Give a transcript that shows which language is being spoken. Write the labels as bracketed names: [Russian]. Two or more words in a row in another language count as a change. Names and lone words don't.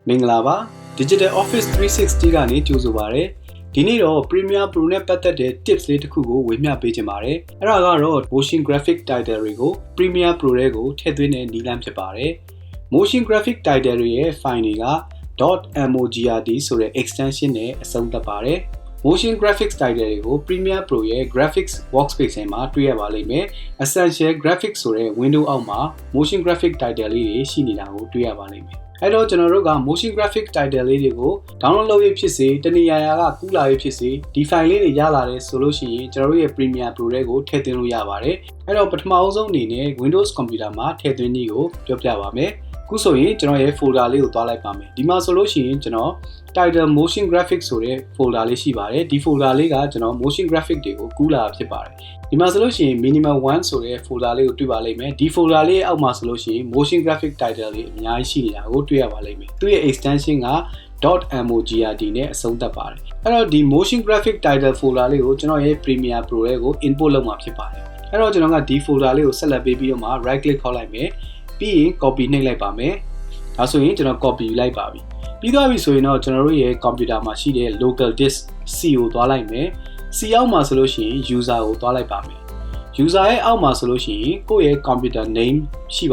[Burmese] Minglava Digital Office 360 ကနေကြိုဆိုပါရစေ။ဒီနေ့တော့ Premiere Pro နဲ့ပတ်သက်တဲ့ tips လေးတစ်ခုကိုဝေမျှပေးချင်ပါတယ်။အဲ့ဒါကတော့ [English] motion graphic title [Burmese] တွေကို Premiere Pro ထဲကိုထည့်သွင်းတဲ့နည်းလမ်းဖြစ်ပါတယ်။ [English] motion graphic title [Burmese] တွေရဲ့ file တွေက .MOGRT ဆိုတဲ့ extension နဲ့ အဆုံးသတ်ပါတယ်။ [English] motion graphics title [Burmese] တွေကို Premiere Pro ရဲ့ [English] graphics workspace [Burmese] မှာတွေ့ရပါလိမ့်မယ်။ [English] Essential graphics [Burmese] ဆိုတဲ့ window အောက်မှာ [English] motion graphic title [Burmese] လေးတွေရှိနေတာကိုတွေ့ရပါလိမ့်မယ်။အဲ့တော့ကျွန်တော် တို့က [English] motion graphic title [Burmese] လေးတွေကို download လုပ်ရဖြစ်စေတနည်းအားကကူးလာရဖြစ်စေဒီ file လေးတွေရလာတယ်ဆိုလို့ရှိရင်ကျွန်တော်တို့ရဲ့ Premiere Pro တွေကိုထည့်သွင်းလို့ရပါတယ်။အဲ့တော့ပထမအဆုံးအနေနဲ့ [English] Windows computer [Burmese] မှာထည့်သွင်းနည်းကိုပြောပြပါမယ်။ခုဆိုရင်ကျွန်တော်ရဲ့ folder လေးကိုသွားလိုက်ပါမယ်။ဒီမှာဆိုလို့ရှိရင်ကျွန်တော် [English] title motion graphics [Burmese] ဆိုတဲ့ folder လေးရှိပါတယ်။ဒီ folder လေးကကျွန်တော် [English] motion graphic [Burmese] တွေကိုကူးလာဖြစ်ပါတယ်။ဒီမှာဆိုလို့ရှိရင် minimal 1ဆိုတဲ့ folder လေးကိုတွေ့ပါလိမ့်မယ်။ဒီ folder လေးအောက်မှာဆိုလို့ရှိရင် [English] motion graphic title [Burmese] လေးအများကြီးရှိနေတာကိုတွေ့ရပါလိမ့်မယ်။သူ့ရဲ့ extension က .MOGRT နဲ့အဆုံးသတ်ပါတယ်။အဲ့တော့ဒီ [English] motion graphic title folder [Burmese] လေးကိုကျွန်တော်ရဲ့ Premiere Pro ထဲကို import လုပ်မှာဖြစ်ပါတယ်။အဲ့တော့ကျွန်တော်ကဒီ folder လေးကိုဆက်လက်ပေးပြီးတော့မှ [English] right click [Burmese] ခေါက်လိုက်မယ်။ပြီးရင် copy နှိပ်လိုက်ပါမယ်။ဒါဆိုရင်ကျွန်တော် copy ယူလိုက်ပါပြီ။ပြီးသွားပြီဆိုရင်တော့ကျွန်တော်တို့ရဲ့ computer မှာရှိတဲ့ [English] local disk C [Burmese] ကိုသွားလိုက်မယ်။ C အောက်မှာဆိုလို့ရှိရင် user ကိုသွားလိုက်ပါမယ်။ user ရဲ့အောက်မှာဆိုလို့ရှိရင်ကိုယ့်ရဲ့ [English] computer name [Burmese] ရှိ